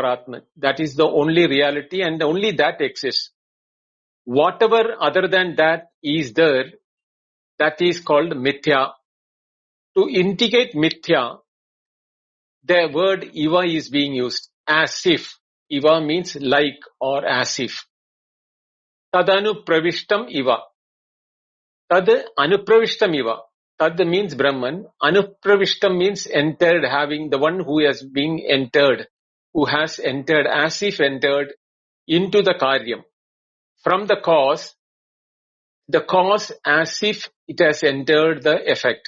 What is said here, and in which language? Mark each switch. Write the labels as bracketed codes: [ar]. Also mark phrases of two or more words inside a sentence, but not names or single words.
[en] That is the only reality and only that exists. Whatever other than that is there, that is called mithya. To indicate mithya, the word iva is being used, as if. Iva means like or as if. [sa] तदनु प्रविष्टम् इव. तद् अनुप्रविष्टम् इव. [en] Tad means Brahman. Anupravishtam means entered, having the one who has been entered, who has entered, as if entered into the karyam. From the cause as if it has entered the effect.